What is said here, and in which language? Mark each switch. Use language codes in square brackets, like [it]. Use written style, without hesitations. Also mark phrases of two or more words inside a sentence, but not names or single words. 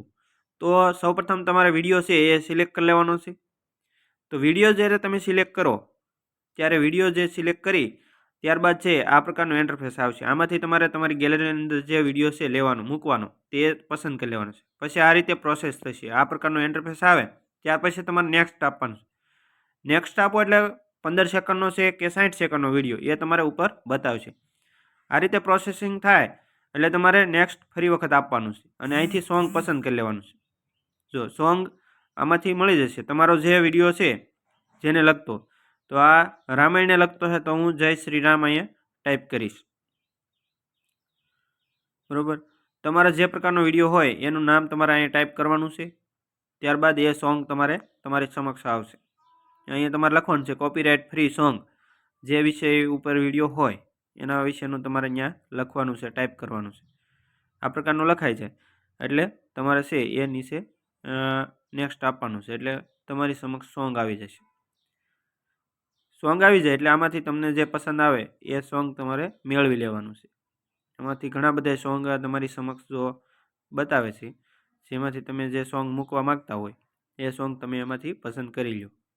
[gu] તો સૌપ્રથમ તમારે વિડિયો છે એ સિલેક્ટ કર લેવાનો છે। તો વિડિયો જ્યારે તમે સિલેક્ટ કરો ત્યારે વિડિયો જે સિલેક્ટ કરી ત્યારબાદ છે આ પ્રકારનો ઇન્ટરફેસ આવશે। આમાંથી તમારે તમારી ગેલેરીની અંદર જે વિડિયો છે લેવાનો મૂકવાનો તે પસંદ કરી લેવાનો છે। પછી આ રીતે પ્રોસેસ થશે। આ પ્રકારનો ઇન્ટરફેસ આવે ત્યાર પછી તમારે નેક્સ્ટ આપવાનું છે। નેક્સ્ટ આપો એટલે 15 સેકંડનો છે કે 60 સેકંડનો વિડિયો એ તમારે ઉપર બતાવશે। આ રીતે પ્રોસેસિંગ થાય એટલે તમારે નેક્સ્ટ ફરી વખત આપવાનું છે અને અહીંથી સોંગ પસંદ કરી લેવાનું છે। જો સોંગ આમાંથી મળી જશે। તમારો જે વિડિયો છે જેને લગતો તો આ રામાયણ ને લગતો છે તો હું [hi] जय श्री राम [gu] અહીં ટાઇપ કરીશ। બરોબર, તમારા જે પ્રકારનો વિડિયો હોય એનું નામ તમારે અહીં ટાઇપ કરવાનું છે। ત્યારબાદ એ સોંગ તમારે તમારી સમક્ષ આવશે। અહીં તમારે લખવાનું છે [en] copyright free song. [gu] જે વિષય ઉપર વિડિયો હોય એના વિષયનું તમારે અહીંયા લખવાનું છે, ટાઇપ કરવાનું છે। આ પ્રકારનું લખાય છે એટલે તમારે છે એ નીચે નેક્સ્ટ આપવાનું છે એટલે તમારી સમક્ષ સોંગ આવી જશે। सॉन्ग આવી જાય એટલે આમાંથી તમને જે પસંદ આવે એ સોંગ તમારે મેળવી લેવાનું છે। એમાંથી ઘણા બધા સોંગ તમારી સમક્ષ જો બતાવે છે જેમાંથી તમે જે સોંગ મૂકવા માંગતા હોય એ સોંગ તમે એમાંથી પસંદ કરી લો।